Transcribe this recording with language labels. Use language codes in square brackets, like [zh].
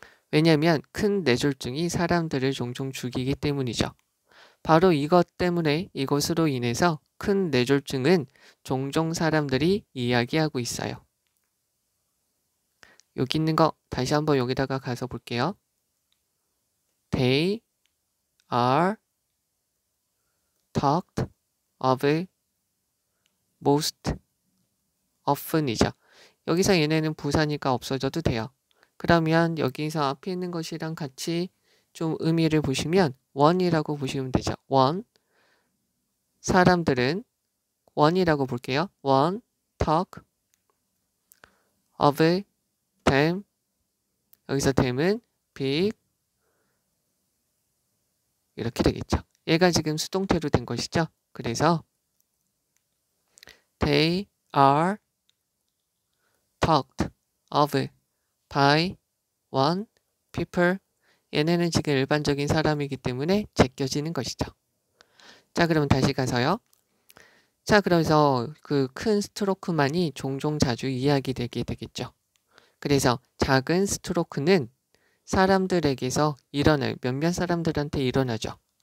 [ko] 왜냐하면 큰 뇌졸중이 사람들을 종종 죽이기 때문이죠. 바로 이것으로 인해서 큰 뇌졸중은 종종 사람들이 이야기하고 있어요. 여기 있는 거 다시 한번 여기다가 가서 볼게요. [en] They are talked of most often [ko] 이죠. 여기서 얘네는 부사니까 없어져도 돼요. 그러면 여기서 앞에 있는 것이랑 같이 좀 의미를 보시면 one이라고 보시면 되죠. one, 사람들은 one이라고 볼게요. [en] one, talk of them, [ko] 여기서 [en] them은 big, [ko] 이렇게 되겠죠. 얘가 지금 수동태로 된 것이죠. 그래서 [en] they are talked of by one people. [ko] 얘네는 지금 일반적인 사람이기 때문에 제껴지는 것이죠. 자, 그러면 다시 가서요. 자, 그래서 그 큰 스트로크만이 종종 자주 이야기되게 되겠죠. 그래서 작은 스트로크는 사람들에게서 일어나요. 몇몇 사람들한테 일어나죠.